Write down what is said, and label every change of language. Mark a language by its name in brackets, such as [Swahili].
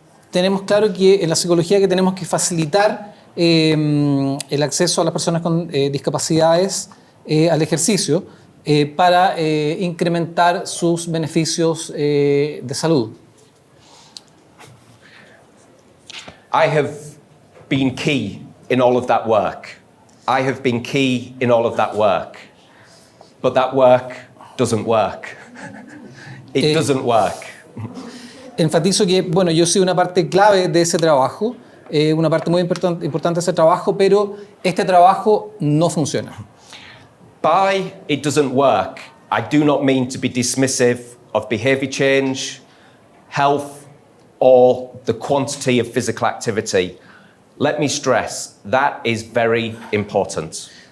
[Spanish] Tenemos claro que en la psicología que tenemos que facilitar el acceso a las personas con discapacidades al ejercicio para incrementar sus beneficios de salud. [English] I have been key in all of that work. I have been key in all of that work. But that work doesn't work. It doesn't work. [Spanish] Enfatizo que, bueno, yo soy una parte clave de ese trabajo, una parte muy importante de ese trabajo, pero este trabajo no funciona. [English] By it doesn't work, I do not mean to be dismissive of behavior change, health, or the quantity of physical activity. Let me stress, that is very important.